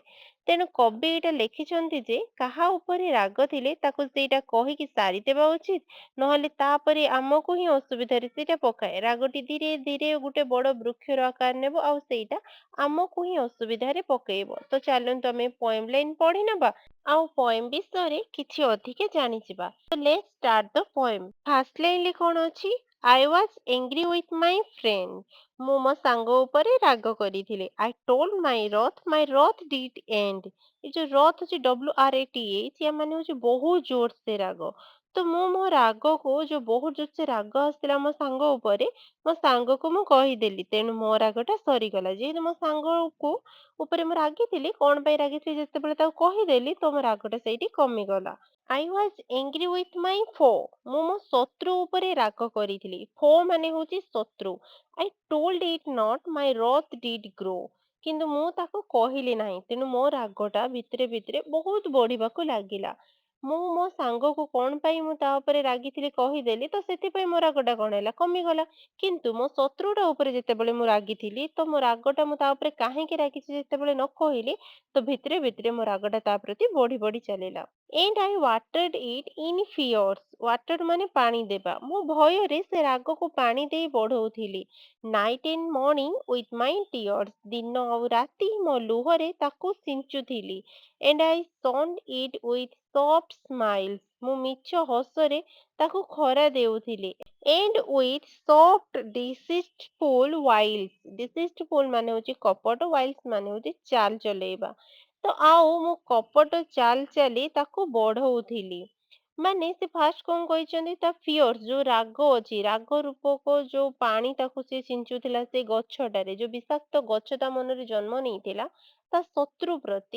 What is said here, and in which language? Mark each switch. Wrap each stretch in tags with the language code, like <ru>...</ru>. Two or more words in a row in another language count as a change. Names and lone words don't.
<or>ତେଣୁ କବି ଏଇଟା ଲେଖିଛନ୍ତି ଯେ କାହା ଉପରେ ରାଗ ଥିଲେ ତାକୁ ସେଇଟା କହିକି ସାରିଦେବା ଉଚିତ, ନହେଲେ ତାପରେ ଆମକୁ ହିଁ ଅସୁବିଧାରେ ସେଇଟା ପକାଏ। ରାଗଟି ଧୀରେ ଧୀରେ ଗୋଟେ ବଡ ବୃକ୍ଷର ଆକାର ନେବ ଆଉ ସେଇଟା ଆମକୁ ହିଁ ଅସୁବିଧାରେ ପକେଇବ। ତ ଚାଲନ୍ତୁ ଆମେ</or> <en>poem line</en> <or>ପଢି ନେବା ଆଉ ପୋଏମ ବିଷୟରେ କିଛି ଅଧିକ ଜାଣିଯିବା।</or> <en>So let's start the poem.</en> <or>ଫାର୍ଷ୍ଟ ଲାଇନରେ କଣ ଅଛି?</or> <en>I was angry with my friend.</en> <or>ମୁଁ ମୋ ସାଙ୍ଗ ଉପରେ ରାଗ କରିଥିଲି।</or> <en>I told my wrath did end.</en> <or>ଏ ଯୋଉ ରଥ୍ ଅଛି WRATH, ୟା ମାନେ ହଉଛି ବହୁତ ଜୋର ସେ ରାଗ। ତ ମୁଁ ମୋ ରାଗକୁ, ଯୋଉ ବହୁତ ଜୋର ସେ ରାଗ ଆସିଥିଲା ମୋ ସାଙ୍ଗ ଉପରେ, ମୋ ସାଙ୍ଗକୁ ମୁଁ କହିଦେଲି। ତେଣୁ ମୋ ରାଗଟା ସରିଗଲା। ଯେହେତୁ ମୋ ସାଙ୍ଗକୁ ଉପରେ ମୁଁ ରାଗିଥିଲି, କଣ ପାଇଁ ରାଗିଥିଲି ଯେତେବେଳେ ତାକୁ କହିଦେଲି, ତ ମୋ ରାଗଟା ସେଇଠି କମିଗଲା।</or> <en>I was angry with my foe.</en> <or>ମୁଁ ମୋ ଶତ୍ରୁ ଉପରେ ରାଗ କରିଥିଲି। foe ମାନେ ହଉଛି ଶତ୍ରୁ।</or> <en>I told it not, my wrath did grow.</en> <or>କିନ୍ତୁ ମୁଁ ତାକୁ କହିଲି ନାହିଁ, ତେଣୁ ମୋ ରାଗଟା ଭିତରେ ଭିତରେ ବହୁତ ବଢିବାକୁ ଲାଗିଲା। ମୁଁ ମୋ ସାଙ୍ଗକୁ କଣ ପାଇଁ ମୁଁ ତା ଉପରେ ରାଗିଥିଲି କହିଦେଲି, ତ ସେଥିପାଇଁ ମୋ ରାଗଟା କଣ ହେଲା, କମିଗଲା। କିନ୍ତୁ ମୋ ଶତ୍ରୁଟା ଉପରେ ଯେତେବେଳେ ମୁଁ ରାଗିଥିଲି, ତ ମୋ ରାଗଟା ମୁଁ ତା ଉପରେ କାହିଁକି ରାଗିଛି ଯେତେବେଳେ ନ କହିଲି, ତ ଭିତରେ ଭିତରେ ମୋ ରାଗଟା ତା ପ୍ରତି ବଢି ବଢି ଚାଲିଲା।</or> <en>And I watered it in fears.</en> <or>Water ମାନେ ପାଣି ଦେବା। ମୁଁ ଭୟରେ ସେ ରାଗକୁ ପାଣି ଦେଇ ବଢଉଥିଲି।</or> <en>Night and morning with my tears.</en> <or>ଦିନ ଆଉ ରାତି ମୋ ଲୁହରେ ତାକୁ ସିଞ୍ଚୁଥିଲି।</or> <en>And I shone it with soft smiles.</en> <or>ମୁଁ ମିଛ ହସରେ ତାକୁ ଖରା ଦେଉଥିଲି।</or> <en>And with soft deceitful wiles.</en> <or>Deceitful ମାନେ ହଉଛି କପଟ, wiles ମାନେ ହଉଛି ଚାଲ ଚଲେଇବା। ତ ଆଉ ମୁଁ କପଟ ଚାଲ ଚାଲି ତାକୁ ବଢଉଥିଲି। ମାନେ ସେ ଫାଷ୍ଟ କଣ କହିଛନ୍ତି, ତା ଫିଅର୍ସ ଯୋଉ ରାଗ ଅଛି, ରାଗ ରୂପକ ଯୋଉ ପାଣି ତାକୁ ସେ ସିଞ୍ଚୁଥିଲା ସେ ଗଛଟାରେ, ଯୋଉ ବିଷାକ୍ତ ଗଛ ତା ମନରେ ଜନ୍ମ ନେଇଥିଲା ତା ଶତ୍ରୁ ପ୍ରତି।</or>